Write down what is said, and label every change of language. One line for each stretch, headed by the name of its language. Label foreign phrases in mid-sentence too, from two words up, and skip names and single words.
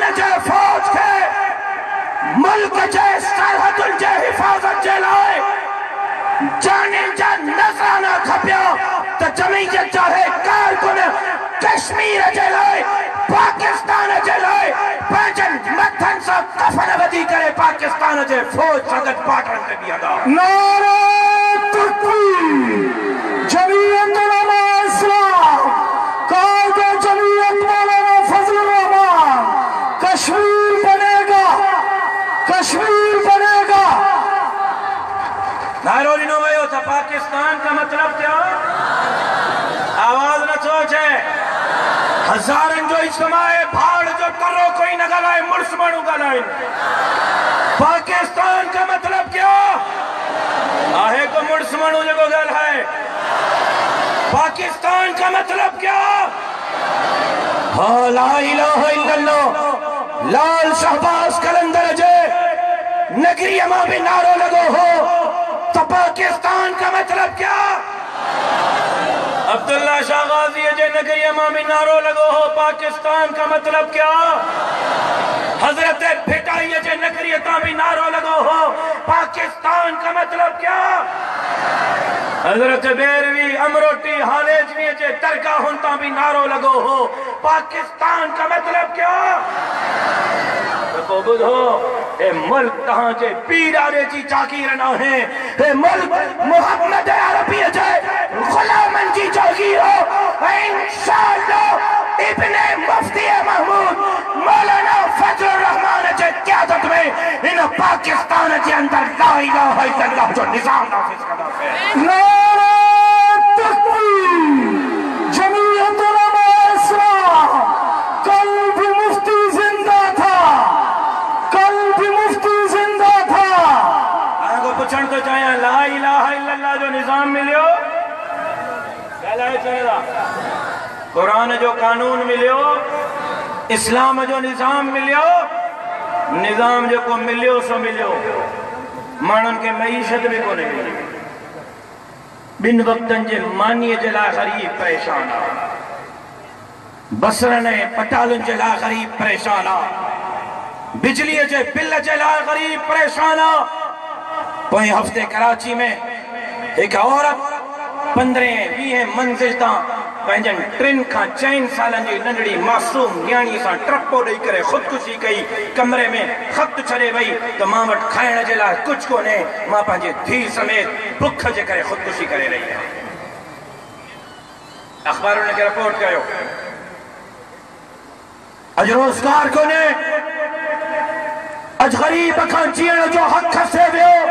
Sindhi: जे फौज खे मुल्क जे सरहदुनि जे हिफ़ाज़त जे लाइ जानिन जा नज़राना खपिया त जमीयत जा हे कारकुन कश्मीर जे लाइ पाकिस्तान जे लाइ पंहिंजनि मथनि सां कफ़न वधी करे पाकिस्तान जे फौज सां गॾु बॉर्डरनि ते बीहंदा।
Urdu: نعرے تکبیر۔ جمعیت علما اسلام قائد جمعیت مولانا فضل الرحمان. کشمیر بنے گا، کشمیر بنے گا.
Sindhi: नारो ॾिनो वियो त
Urdu: پاکستان کا مطلب کیا?
Sindhi: आवाज़ न सोचे। हज़ारनि जो इज्तिमा आहे, भाड़ जो करो कोई न ॻाल्हाए, मुड़ुस माण्हू ॻाल्हाइनि।
Urdu: پاکستان کا مطلب کیا آہے?
Sindhi: को मुड़ुस माण्हू जेको ॻाल्हाए।
Urdu: پاکستان کا مطلب کیا? हाँ,
Arabic: لا إله إلا الله.
Sindhi: लाल शहबाज कलंदर जे नगरीअ मां भी नारो लॻो हो तो
Urdu: پاکستان کا مطلب کیا?
Sindhi: अब्दुल्ला शाह गाजी जे नगरीअ मां भी नारो लॻो हो
Urdu: پاکستان کا مطلب کیا?
Sindhi: हजरत भिटाई जे नगरीअ तां भी नारो लॻो हो
Urdu: پاکستان کا مطلب کیا?
Sindhi: हजरत बेरवी अमरोटी हालेजवी जे दरगाहुनि तां भी नारो लॻो हो
Urdu: پاکستان کا مطلب کیا?
Sindhi: तो बुधो ए मुल्क तहां जे पीर आरे जी जागीर न है। ए मुल्क मोहम्मद अरबी जे गुलामन जी जागीर हो। इंशाअल्लाह इब्ने मुफ्ती महमूद मौलाना फजलुर रहमान जे क़यादत में इन
Urdu: پاکستان کے اندر
Arabic: لا إله إلا الله
Sindhi: जो निजाम नाफिज करदा है।
Urdu: نعرے تکبیر. جمعیت علما اسلام کل بھی مفتی زندہ تھا، کل بھی مفتی زندہ تھا.
Sindhi: आपको पूछण तो चाहिए
Arabic: لا إله إلا الله
Sindhi: जो निजाम मिलियो कुरान जो कानून मिलियो, इस्लाम जो निजाम मिलियो। निजाम जो को मिलियो सो मिलियो, माण्हुनि खे मईशत भी कोन्हे मिली। बिन वक्तन जे मानीअ जे लाइ ग़रीब परेशान आहे। बसरनि ऐं पटालुनि जे लाइ ग़रीब परेशान आहे। बिजलीअ जे बिल जे लाइ ग़रीब परेशान आहे। पोएं हफ़्ते कराची में
Urdu: ایک عورت
Sindhi: 15-20 मंजिल तां पंहिंजनि 3 खां 4 सालनि जी नंढड़ी मासूम न्याणीअ सां ट्रपो ॾेई करे ख़ुदकुशी कई। कमरे में ख़त छॾे वई त मां वटि खाइण जे लाइ कुझु कोन्हे, मां पंहिंजे धीउ समेत बुख जे करे ख़ुदकुशी करे रही आहियां। अख़बारुनि खे रिपोर्ट कयो। अॼु रोज़गार कोन्हे, अॼु ग़रीब खां जीअण जो हक़ खसे वियो।